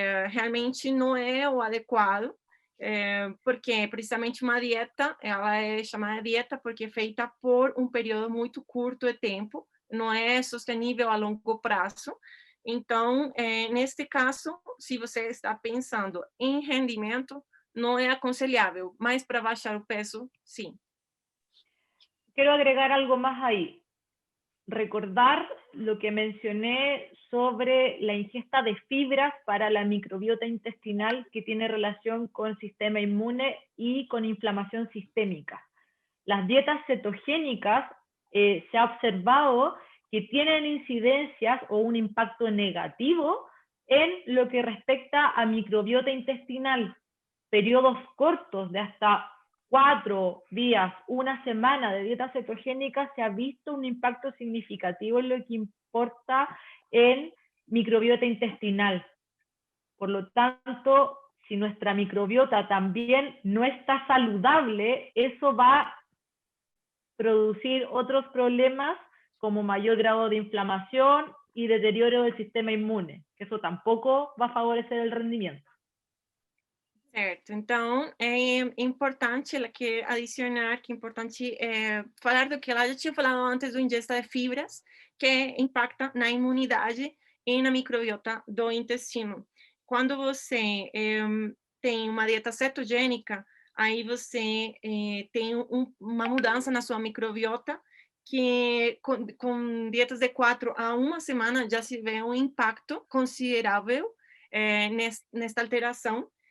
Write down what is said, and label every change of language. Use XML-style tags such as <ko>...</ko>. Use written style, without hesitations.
<pt>realmente não é o adequado, porque precisamente uma dieta, ela é chamada dieta porque é feita por um período muito curto de tempo, não é sustentável a longo prazo. Então, neste caso, se você está pensando em rendimento, não é aconselhável, mas para baixar o peso, sim.</pt> <es>Quiero agregar algo más ahí. Recordar lo que mencioné sobre la ingesta de fibras para la microbiota intestinal que tiene relación con el sistema inmune y con inflamación sistémica. Las dietas cetogénicas se ha observado que tienen incidencias o un impacto negativo en lo que respecta a microbiota intestinal. Periodos cortos de hasta 4 días, una semana de dieta cetogénica, se ha visto un impacto significativo en lo que importa en microbiota intestinal. Por lo tanto, si nuestra microbiota también no está saludable, eso va a producir otros problemas como mayor grado de inflamación y deterioro del sistema inmune, que eso tampoco va a favorecer el rendimiento.</es> <pt>Certo, então é importante que adicionar, que é importante falar do que ela já tinha falado antes do ingesta de fibras, que impacta na imunidade e na microbiota do intestino. Quando você tem uma dieta cetogênica, aí você tem uma mudança na sua microbiota, que com dietas de 4 a 1 semana já se vê um impacto considerável nesta alteração.</pt>